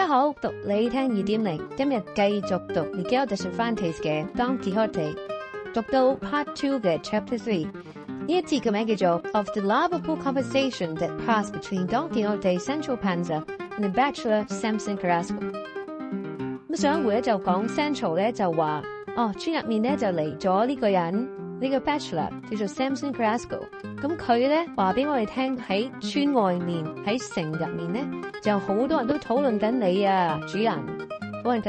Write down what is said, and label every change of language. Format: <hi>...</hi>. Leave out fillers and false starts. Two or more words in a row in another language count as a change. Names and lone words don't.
<yue>好，讀你聽2.0，今日繼續讀 Miguel de Cervantes 嘅 Don Quixote， 讀到 Part 2嘅 Chapter 3。呢一節嘅名叫做</yue> <en>Of the lovable conversation that passed between Don Quixote, Sancho Panza and the bachelor Samson Carrasco。</en> <yue>咁上一回咧就講 Sancho 咧就話，村入面咧就嚟咗呢個人，呢個 bachelor 叫做 Samson Carrasco。咁佢咧話俾我哋聽，喺村外面喺城入面咧就好多人都討論緊你啊，主人討論緊</yue>